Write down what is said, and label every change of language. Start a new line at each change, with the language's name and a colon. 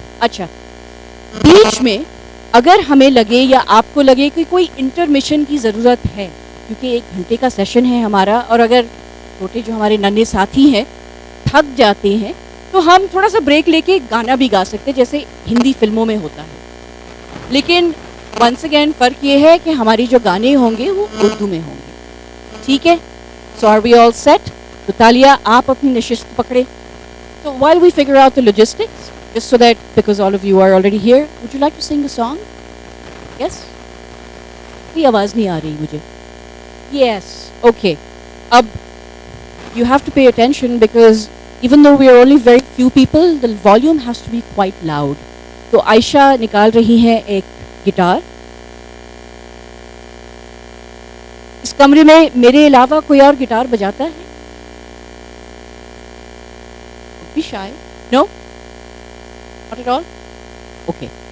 Hindi: अच्छा, बीच में अगर हमें लगे या आपको लगे कि कोई इंटरमिशन की ज़रूरत है, क्योंकि 1 घंटे का सेशन है हमारा, और अगर छोटे जो हमारे नन्हे साथी हैं थक जाते हैं तो हम थोड़ा सा ब्रेक लेके गाना भी गा सकते हैं, जैसे हिंदी फिल्मों में होता है। लेकिन वंस अगेन फ़र्क ये है कि हमारी जो गाने होंगे वो उर्दू में होंगे। ठीक है,
English: So are we all set?
Hindi: तो तालिया, आप अपनी नशिस्त पकड़े।
English: तो while we figure out the logistics, just so that because all of you are already here, would you like to sing a song? Yes?
Hindi: कोई आवाज़ नहीं आ रही मुझे।
English: Yes, okay. अब you have to pay attention because even though we are only very few people, the volume has to be quite loud.
Hindi: तो आयशा निकाल रही हैं एक गिटार। इस कमरे में मेरे अलावा कोई और गिटार बजाता है?
English: Be shy. No? Not at all? Okay.